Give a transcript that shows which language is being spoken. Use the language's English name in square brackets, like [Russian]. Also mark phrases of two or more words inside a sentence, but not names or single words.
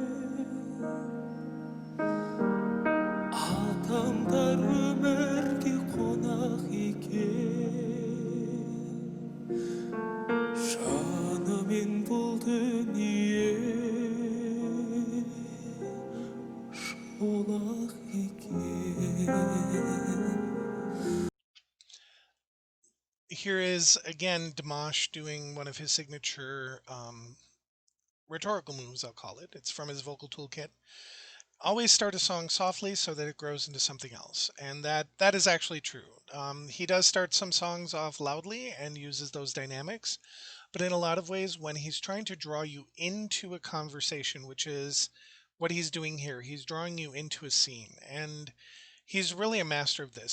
[Kazakh] адамдар өмірге қонақ екен, жанымен бұл дүние шолақ екен. [English] Here is again Dimash doing one of his signature rhetorical moves, I'll call it. It's from his vocal toolkit. Always start a song softly so that it grows into something else, and that is actually true. He does start some songs off loudly and uses those dynamics, but in a lot of ways, when he's trying to draw you into a conversation, which is what he's doing here, he's drawing you into a scene, and he's really a master of this.